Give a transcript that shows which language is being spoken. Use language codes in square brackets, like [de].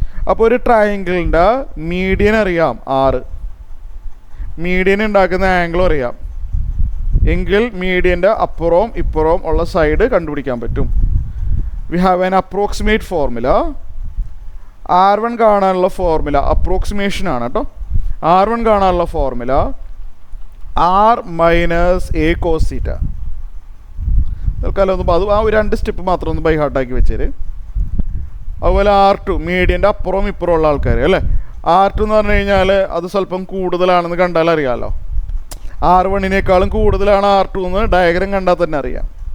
[ml] അപ്പോൾ ഒരു ട്രയാങ്കിളിൻ്റെ മീഡിയൻ അറിയാം R, മീഡിയൻ ഉണ്ടാക്കുന്ന ആംഗിളും അറിയാം എങ്കിൽ മീഡിയൻ്റെ അപ്പുറവും ഇപ്പുറവും ഉള്ള സൈഡ് കണ്ടുപിടിക്കാൻ പറ്റും. [en] We have an approximate formula. [ml] R1 കാണാനുള്ള ഫോർമുല അപ്രോക്സിമേഷൻ ആണ് കേട്ടോ. R1 കാണാനുള്ള formula R minus A cos θ. തൽക്കാലം ഒന്ന് അത് ആ 2 സ്റ്റെപ്പ് മാത്രം ഒന്ന് ബൈ ഹാർട്ടാക്കി വെച്ചേര്. അതുപോലെ R2 മീഡിയൻ്റെ അപ്പുറവും ഇപ്പുറമുള്ള ആൾക്കാർ അല്ലേ. R2 എന്ന് പറഞ്ഞു കഴിഞ്ഞാൽ അത് സ്വല്പം കൂടുതലാണെന്ന് കണ്ടാൽ അറിയാമല്ലോ. R1നേക്കാളും കൂടുതലാണ് R2 എന്ന് ഡയഗ്രം കണ്ടാൽ തന്നെ അറിയാം.